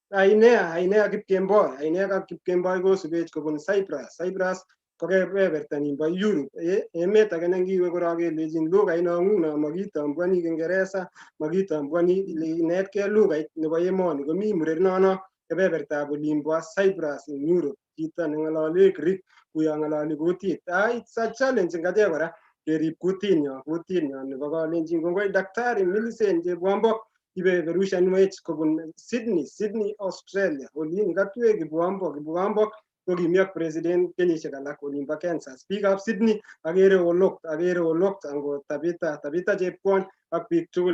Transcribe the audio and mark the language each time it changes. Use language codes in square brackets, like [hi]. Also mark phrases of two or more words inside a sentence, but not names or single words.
[kln] Ainea Kipkemboi kosubech kobun Cyprus ko kebeberta nimbo Europe. Emet age nengiwe korok kelechin lugait nong'ung makitambwani Kiingereza, makitambwani inetkei lugait nebo emoni komi murerenono kebebertab olimbo Cyprus eng Europe. Chito neng'ololi Greek kuyo ng'ololi kutit. [en] It's a challenge [kln] ngate kora kerib kutinyo nebo Kalenjin. Kongoi Daktari Millicent Chepwambok ibeberushanwech kobun Sydney Australia. Olin katwek Kibwambok ko kimi ak president kenyisiek alak olimbo Kansas. Biikab Sydney akere olok ango Tabita Chepkwony ak biik tugul.